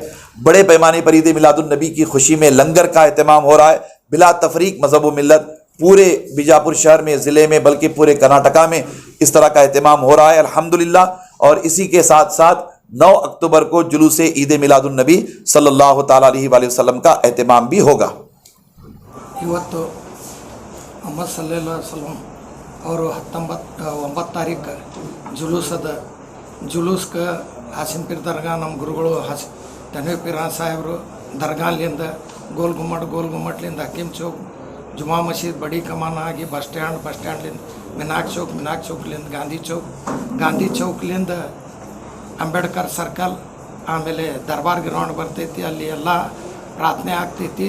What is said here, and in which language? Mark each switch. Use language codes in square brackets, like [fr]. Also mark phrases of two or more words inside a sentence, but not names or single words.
[ur] بڑے پیمانے پر عید میلاد النبی کی خوشی میں لنگر کا اہتمام ہو رہا ہے بلا تفریق مذہب و ملت. پورے بیجاپور شہر میں، ضلعے میں، بلکہ پورے کرناٹکا میں اس طرح کا اہتمام ہو رہا ہے الحمدللہ. اور اسی کے ساتھ ساتھ 9 اکتوبر کو جلوس عید میلاد النبی [ar] صلى الله تعالى عليه وسلم [ur] کا اہتمام بھی ہوگا. [kn] ಇವತ್ತು ಮೊಹಮ್ಮದ್ [ar] صلى الله عليه وسلم [kn] ಅವರು 9 ತಾರೀಕು ಜುಲೂಸ್ಗೆ ಹಾಸಿನ್ ಪೀರ್ ದರ್ಗಾ ನಮ್ಮ ಗುರುಗಳು ತನ್ವೀರ್ ಪೀರ್ ಸಾಹೇಬರು ದರ್ಗಾಲಿಂದ ಗೋಲ್ ಗುಮ್ಮಟ್ಲಿಂದ ಹಕೀಮ್ ಚೌಕ್, ಜುಮಾ ಮಸೀದ್, ಬಡಿ ಕಮಾನ ಆಗಿ ಬಸ್ ಸ್ಟ್ಯಾಂಡ್ಲಿಂದ ಮಿನಾಕ್ ಚೌಕ್ಲಿಂದ ಗಾಂಧಿ ಚೌಕ್ಲಿಂದ ಅಂಬೇಡ್ಕರ್ ಸರ್ಕಲ್, ಆಮೇಲೆ ದರ್ಬಾರ್ ಗ್ರೌಂಡ್ ಬರ್ತೈತಿ, ಅಲ್ಲಿ ಎಲ್ಲ ಪ್ರಾರ್ಥನೆ ಆಗ್ತೈತಿ।